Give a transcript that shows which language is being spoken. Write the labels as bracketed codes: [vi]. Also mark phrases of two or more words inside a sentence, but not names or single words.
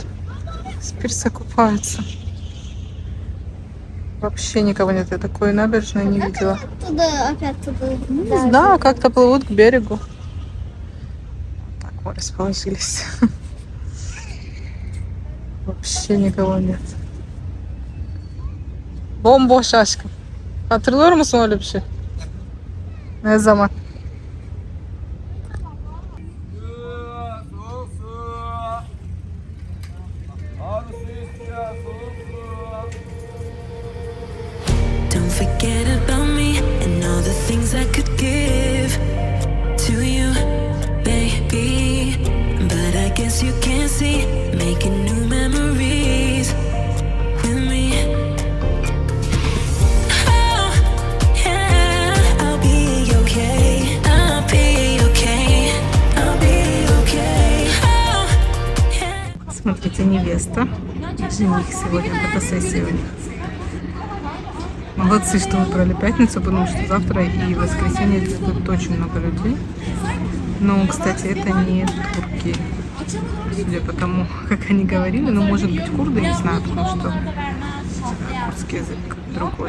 [ru] С пирса купаются. Вообще никого нет. Я такой набережной не видела. Туда, опять туда. Не знаю, как-то плывут к берегу. Так вот расположились. Вообще никого нет. Бомбо шашка. [tr] Hatırlıyor musun öyle bir şey? Ne zaman? [en] Don't forget about me and all the things I could give to you, baby. But I guess you can't see making new memories with me. Oh, yeah, I'll be okay. I'll be okay. I'll be okay. Oh, yeah. [ru] Смотрите, невеста. Жених сегодня, фотосессия у них. Молодцы, что выбрали пятницу, потому что завтра и воскресенье здесь будет очень много людей. Но, кстати, это не турки. Судя по тому, как они говорили, ну, может быть, курды, не знаю, потому что курдский язык другой.